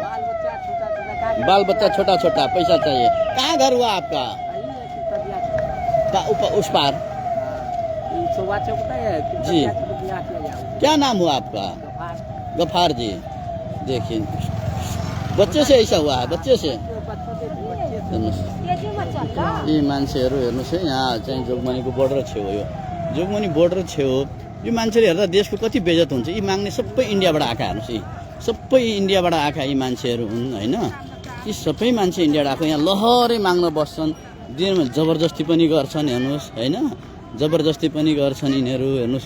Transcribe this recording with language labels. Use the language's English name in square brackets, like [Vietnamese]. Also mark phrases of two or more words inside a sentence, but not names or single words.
[Hindi] बाल बच्चा छोटा छोटा, पैसा चाहिए। कहाँ घर हुआ आपका? उस पार जी। क्या नाम हुआ आपका? गफार जी। देखिए बच्चे से ऐसा हुआ है, बच्चे से। [Nepali] यी मान्छेहरू हेर्नुहोस् है, यहाँ चाहिँ जोगबनीको बोर्डर छेउ हो, यो जोगबनी बोर्डर छेउ हो। यो मान्छेले हेर्दा देशको कति बेइज्जत हुन्छ। यी माग्ने सबै इन्डियाबाट आएका, हेर्नुहोस् यी सबै इन्डियाबाट आएका यी मान्छेहरू हुन् होइन। यी सबै मान्छे इन्डियाबाट आएको, यहाँ लहरै माग्न बस्छन्, दिनमा जबरजस्ती पनि गर्छन् हेर्नुहोस् होइन, जबरजस्ती पनि गर्छन् यिनीहरू हेर्नुहोस्।